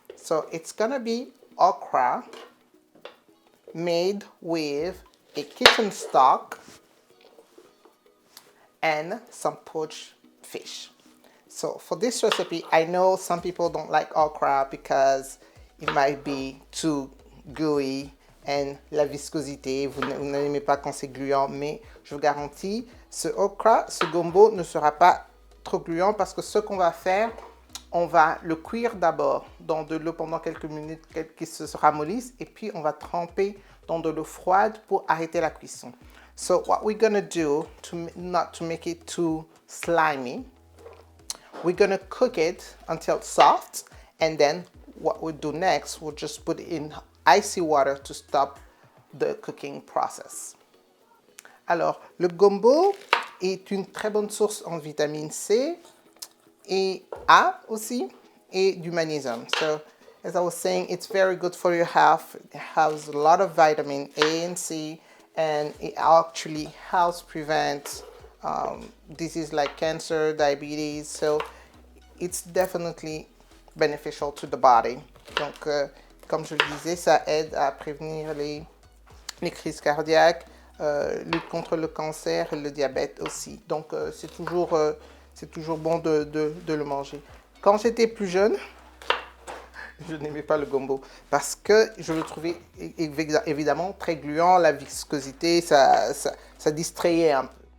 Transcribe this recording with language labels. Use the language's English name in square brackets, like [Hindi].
[English] So, it's gonna be okra made with a kitchen stock and some poached fish. So for this recipe, I know some people don't like okra because it might be too gooey and [French] la viscosité, vous n'aimez pas quand c'est gluant, mais je vous garantis, ce okra, ce gombo ne sera pas trop gluant parce que ce qu'on va faire, on va le cuire d'abord dans de l'eau pendant quelques minutes qu'il se ramollisse et puis on va tremper dans de l'eau froide pour arrêter la cuisson. [English] So what we're gonna do, not to make it too slimy, we're gonna cook it until it's soft, and then what we'll do next, we'll just put it in icy water to stop the cooking process. [French] Alors, le gombo est une très bonne source en vitamine C et A aussi, et du magnésium. [English] So, as I was saying, it's very good for your health. It has a lot of vitamin A and C, and it actually helps prevent diseases like cancer, diabetes. So it's definitely beneficial to the body. [French] Donc, comme je le disais, ça aide à prévenir les crises cardiaques, lutte contre le cancer et le diabète aussi. Donc, c'est toujours bon de le manger. Quand j'étais plus jeune, je n'aimais pas le gombo parce que je le trouvais évidemment très gluant, la viscosité, ça distrayait un peu.